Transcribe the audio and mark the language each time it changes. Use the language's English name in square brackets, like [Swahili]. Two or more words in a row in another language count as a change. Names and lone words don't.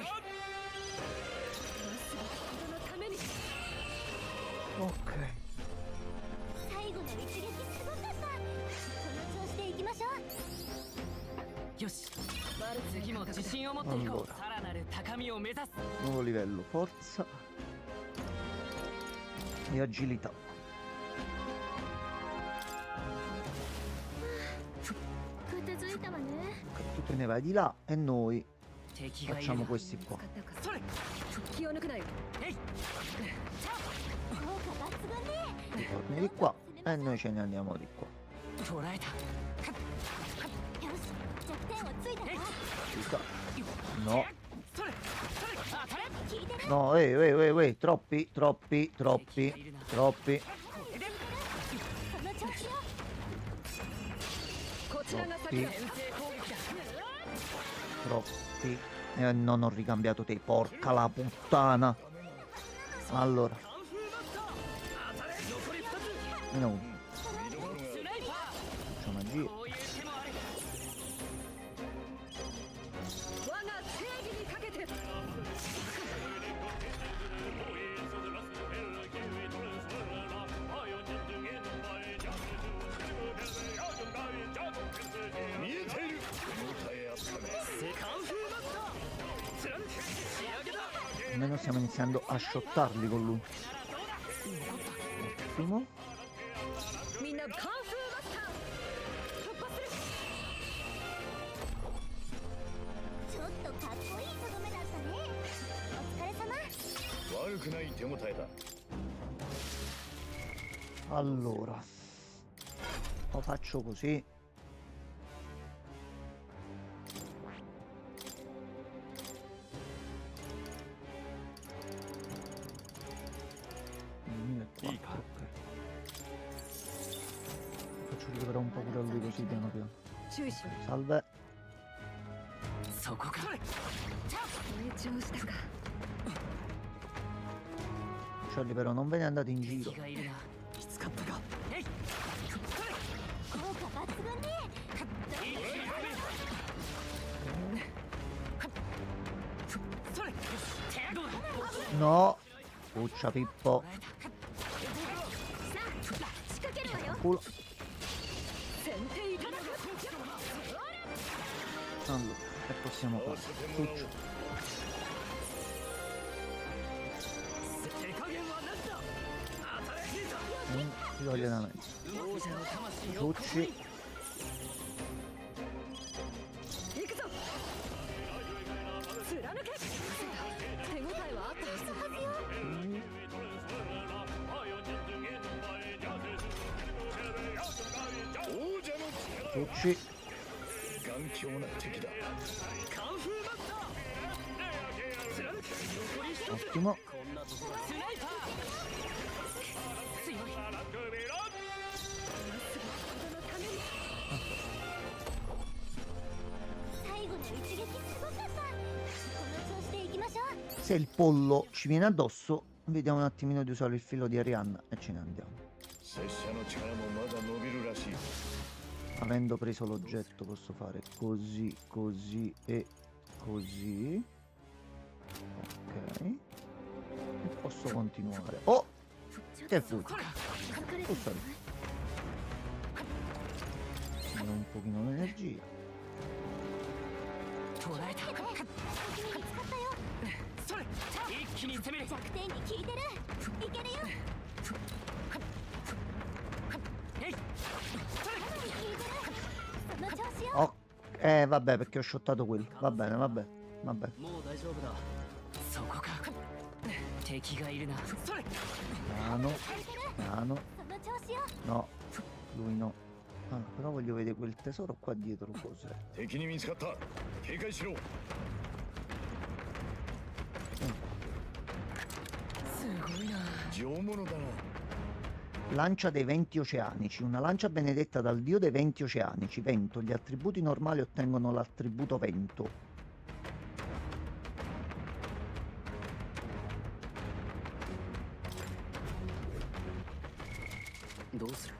[Japanese] 人のために。 [Italian] ok. [Japanese] 最後の一撃すごかった。この調子でいきましょう。よし。次も自信を持っていこう。 [Italian] Allora. [Japanese] さらなる高みを目指す。 [Italian] Nuovo livello, forza e agilità. [Japanese] 片付いたわね。 [Italian] Tu te ne vai di là e noi [Japanese] 敵がいる [Italian] facciamo [Japanese] な。 [Italian] questi qua. [Japanese] それ。気を抜くなよ。えい。効果抜群ね。 [Italian] Tu torni di qua e noi ce ne andiamo di qua. [Japanese] 捕らえた。よし、弱点をついたわ。 [Italian] Ci sta. No, [Japanese] それ。当たれ。効いてる。 [Italian] no, troppi, troppi, troppi, troppi. [Japanese] これで。その調子よ。こちらが先だ。先制攻撃だ。 [Italian] Troppi. Non ho ricambiato te, porca la puttana. Allora, [Japanese] カンフーマスター当たれ。残り2つ。 [Italian] meno uno. [Japanese] 見どころがスナイパ [Italian] Faccio magia. [Japanese] ーこういう手もある。我が正義にかけて。見えている手応えあったがカンフーマスター貫く。仕上げだ。 [Italian] Almeno stiamo iniziando a shottarli con lui. Ottimo. [Japanese] みんなカンフーマスター突破する。ちょっとかっこいいとどめだったね。悪くない手応えだ。 [Italian] Allora, lo faccio così. Ok. Faccio recuperare un po' pure a lui così piano piano. [Japanese] 注意しろ。 [Italian] Salve. [Japanese] そこか。成長したか。 [Italian] Uccelli però non ve ne andate in giro. [Japanese] 敵がいるな。見つかったか。えい。効果抜群ね。それ。手どうだ。 [Italian] No. Puccia Pippo. [Japanese] 仕掛けるわよ。 [Italian] Culo. [Japanese] 先手いただく。 [Italian] Allora, che possiamo fare? Puccio. [Japanese] 手加減は何だ。新しいぞ。 [Italian] Ti toglie da mezzo. [Japanese] 王者の魂を [Italian] Pucci. [Japanese] 行くぞ。貫け。手応えはあったはず。王者の力 [Italian] Pucci. [Japanese] 頑強な敵だ。カンフーマスター。貫け。残り一つ。 [Italian] Ottimo. [Japanese] こんなところスナイパー。強い。最後の一撃すごかった。この調子でいきましょう。 [Italian] Se il pollo ci viene addosso, vediamo un attimino di usare il filo di Arianna e ce ne andiamo. [Japanese] 拙者の力もまだ伸びるらしい。 [Italian] Avendo preso l'oggetto posso fare così, così e così. Ok. E posso continuare. Oh! Che fu? Scusami. Sono un pochino l'energia. [Japanese] 捉えた。敵に見つかったよ。それ。一気に攻める。弱点に効いてる。いけるよ。えい。それ。効いてる。その調子よ。 [Italian] Oh, vabbè, perché ho shottato quello. Va bene, vabbè. Vabbè. [Japanese] もう大丈夫だ。そこか。敵がいるな。それ。 [Italian] Piano, piano. [Japanese] その調子よ。 [Italian] No, lui no. Ah, però voglio vedere quel tesoro qua dietro cos'è. [Japanese] 敵に見つかった。警戒しろ。すごいな。上物だな。 [Italian] Lancia dei venti oceanici, una lancia benedetta dal dio dei venti oceanici, vento. Gli attributi normali ottengono l'attributo vento. [Japanese] どうする。